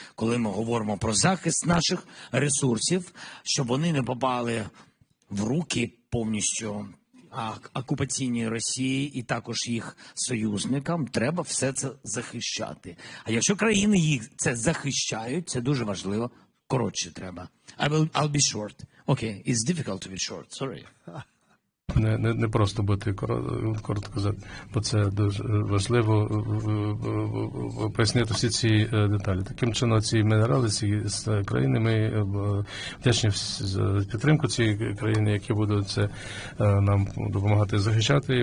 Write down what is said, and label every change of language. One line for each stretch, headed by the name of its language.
Ukrainian: Коли ми говоримо про захист наших ресурсів, щоб вони не попали в руки повністю окупаційній Росії і також їх союзникам, треба все це захищати. А якщо країни їх це захищають, це дуже важливо, коротше треба.
English: I'll be short. Okay, it's difficult to be short, sorry.
Ukrainian: Не просто бути коротко казати, бо це дуже важливо пояснити всі ці деталі. Таким чином, ці мінерали, ці країни, ми вдячні за підтримку цієї країни, які будуть це нам допомагати захищати.